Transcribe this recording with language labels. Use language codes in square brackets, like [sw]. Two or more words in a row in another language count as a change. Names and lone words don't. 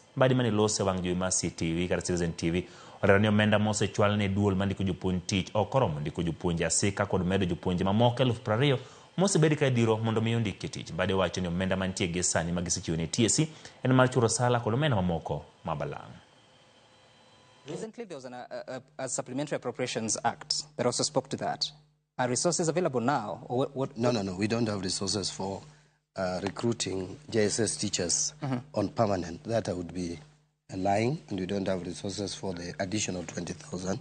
[luo] Mbadi mane lose wang' jowi mar CTV kata Citizen TV olero ni omenda mosechwal ne duol mandiko jopuonj tich ok oromo ndiko jopuonj asika kod medo jopuonje mamoko 20,000 mosebedi ka diro mondo mi ondik tich. Mbadi wacho ni omenda mantie gi sani ma gisechiwo ne TSC en mar chulo sala kod omenda mamoko mabalang'. [en] Recently, there was a Supplementary Appropriations Act that also spoke to that. Are resources available now? Or what? No. We don't have resources for recruiting JSS teachers on permanent. That would be lying, and we don't have resources for the additional 20,000.